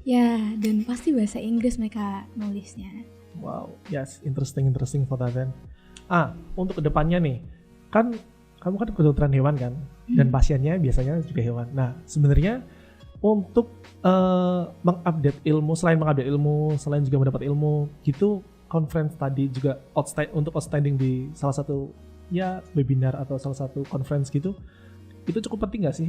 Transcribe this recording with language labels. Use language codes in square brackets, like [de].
[id] Ya, dan pasti bahasa Inggris mereka nulisnya. [en] Wow, yes, interesting for that then. [id] Untuk kedepannya nih, kan kamu kan kedokteran hewan kan? Dan pasiennya biasanya juga hewan. Nah, sebenarnya untuk mengupdate ilmu, selain juga mendapat ilmu gitu, conference tadi juga untuk outstanding di salah satu ya webinar atau salah satu conference gitu, itu cukup penting nggak sih?